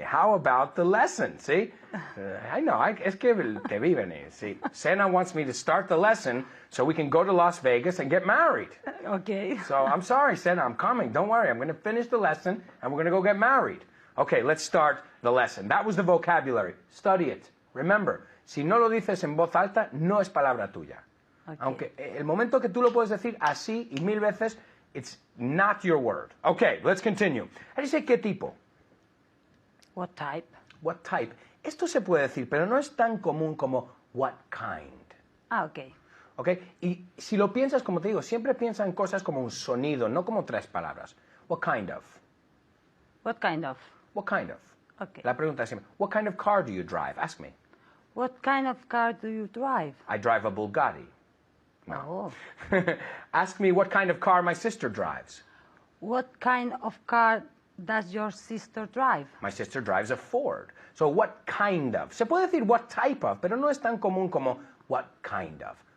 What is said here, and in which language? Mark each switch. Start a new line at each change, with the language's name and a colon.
English: How about the lesson? See? I know.
Spanish: Es que te vi venir.
English: See? Sena wants me to start the lesson so we can go to Las Vegas and get married. Okay. So I'm sorry, Sena. I'm coming. Don't worry. I'm going to finish the lesson and we're going to go get married. Okay, let's start the lesson. That was the vocabulary. Study it.
Spanish: Remember, si no lo dices en voz alta, no es palabra tuya.
English: Okay.
Spanish: Aunque el momento que tú lo puedes decir así y 1000 veces,
English: it's not your word. Okay, let's continue. How do you say
Spanish: qué tipo?
English: What type? What type?
Spanish: Esto se puede decir, pero no es tan común como
English: what kind. Okay. Okay?
Spanish: Y si lo piensas, como te digo, siempre piensa en cosas como un sonido, no como 3 palabras.
English: What kind of? What kind of? What kind of? Okay.
Spanish: La pregunta es siempre,
English: what kind of car do you drive? Ask me. What kind of car do you drive? I drive a Bugatti. No. Oh. Ask me what kind of car my sister drives. What kind of car does your sister drive? My sister drives a Ford. So what kind of?
Spanish: Se puede decir
English: what type of,
Spanish: pero no es tan común como
English: what kind of.